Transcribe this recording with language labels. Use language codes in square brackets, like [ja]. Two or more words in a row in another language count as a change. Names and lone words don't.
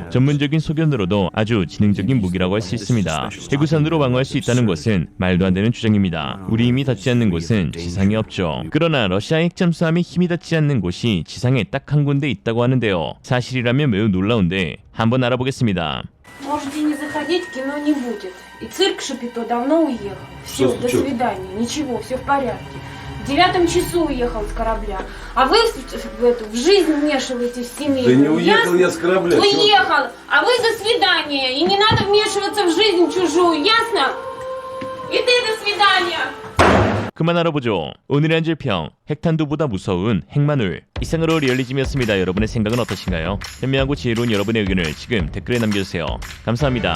[ko] 전문적인 소견으로도 아주 지능적인 무기라고 할 수 있습니다. 해구산으로 방어할 수 있다는 것은 말도 안 되는 주장입니다. 우리 힘이 닿지 않는 곳은 지상에 없죠. 그러나 러시아 핵잠수함이 힘이 닿지 않는 곳이 지상에 딱 한 군데 있다고 하는데요. 사실이라면 매우 놀라운데 한번 알아보겠습니다. [ru] Можете не заходить, кино не будет. И цирк Шапито давно уехал. Все, до свидания. Ничего, все в порядке. В 9 часу уехал с корабля. А вы в жизнь вмешиваетесь в семью. Да не уехал я с корабля. Уехал. А вы до свидания. И не надо вмешиваться в жизнь чужую. Ясно? И ты до свидания. [ko] 그만 알아보죠. 오늘의 한 줄평, 핵탄두보다 무서운 핵마눌. 이상으로 리얼리즘이었습니다. 여러분의 생각은 어떠신가요? 현명하고 지혜로운 여러분의 의견을 지금 댓글에 남겨주세요. 감사합니다.